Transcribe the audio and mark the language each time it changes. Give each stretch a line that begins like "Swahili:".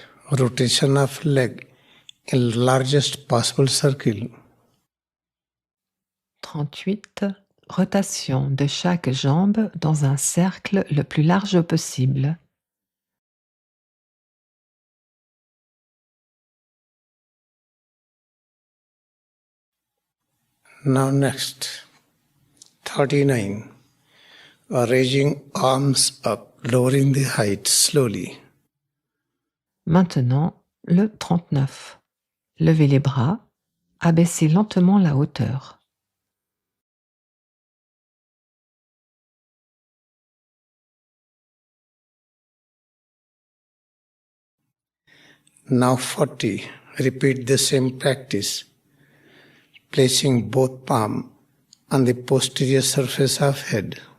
English: Rotation of leg in largest possible circle.
French: 38, rotation de chaque jambe dans un cercle le plus large possible.
English: Now next, 39, raising arms up, lowering the height slowly.
French: Maintenant, le 39. Levez les bras, abaissez lentement la hauteur.
English: Now 40, repeat the same practice, placing both palms on the posterior surface of head.